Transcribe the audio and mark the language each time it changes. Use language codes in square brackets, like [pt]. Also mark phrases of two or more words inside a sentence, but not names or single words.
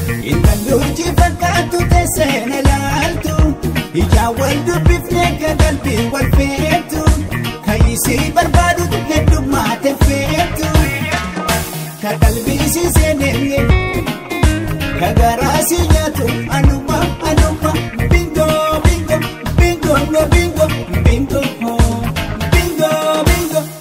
[om] Intalli urjii fakkaattu teessee na ilaaltu. Ijaan wal dubbifnee ka qalbii wal feetu. Ka isii barbaadu heddummaate feetu. Ka qalbii isii seenee, ka garaa isii nyaatu. Anuma, anuma, [en] bingo, bingo, bingo, no bingo, bingo, oh, bingo, bingo.